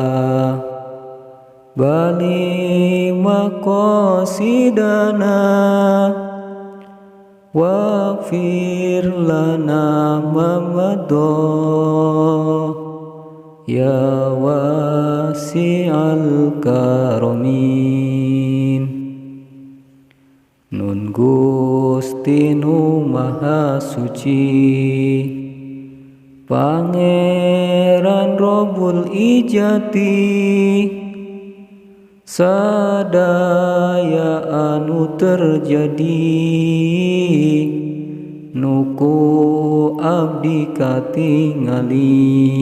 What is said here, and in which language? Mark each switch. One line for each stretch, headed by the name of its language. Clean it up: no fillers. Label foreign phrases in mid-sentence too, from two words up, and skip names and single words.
Arabic: بلغ مقاصدنا واغفر لنا ما مضى يا واسع الكرم
Sundanese: nun Gusti nu maha suci Pangeran Robul Ijati sadaya anu terjadi nuku abdi katingali.